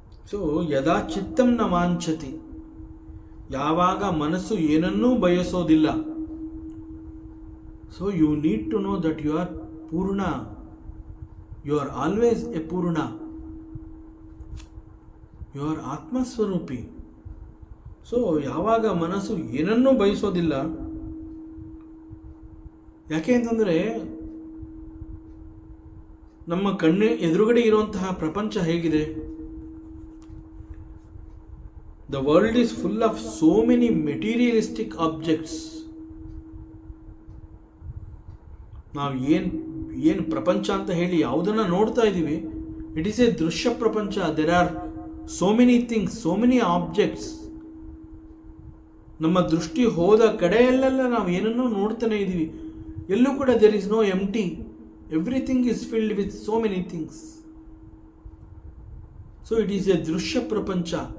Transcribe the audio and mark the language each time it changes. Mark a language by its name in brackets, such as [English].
[Kannada] So [Sanskrit] ಯದಾ ಚಿತ್ತಂ ನ ವಾಂಛತಿ, [Kannada] ಯಾವಾಗ ಮನಸ್ಸು ಏನನ್ನೂ ಬಯಸೋದಿಲ್ಲ. [English] So you need to know that you are purna. You are always a purna. You are [Kannada] ಆತ್ಮ ಸ್ವರೂಪಿ. ಸೊ ಯಾವಾಗ ಮನಸ್ಸು ಏನನ್ನೂ ಬಯಸೋದಿಲ್ಲ, ಯಾಕೆ ಅಂತಂದರೆ ನಮ್ಮ ಕಣ್ಣು ಎದುರುಗಡೆ ಇರುವಂತಹ ಪ್ರಪಂಚ ಹೇಗಿದೆ? [English] The world is full of so many materialistic objects. [Kannada] ನಾವು ಏನು ಪ್ರಪಂಚ ಅಂತ ಹೇಳಿ ಯಾವುದನ್ನು ನೋಡ್ತಾ ಇದ್ದೀವಿ, [English] it is a [Kannada] ದೃಶ್ಯ ಪ್ರಪಂಚ. [English] There are so many things, so many objects. [Kannada] ನಮ್ಮ ದೃಷ್ಟಿ ಹೋದ ಕಡೆಯಲ್ಲೆಲ್ಲ ನಾವು ಏನನ್ನೋ ನೋಡ್ತಾನೆ ಇದ್ದೀವಿ. ಎಲ್ಲೂ ಕೂಡ [English] there is no empty. Everything is filled with so many things. So it is a ದೃಶ್ಯ ಪ್ರಪಂಚ.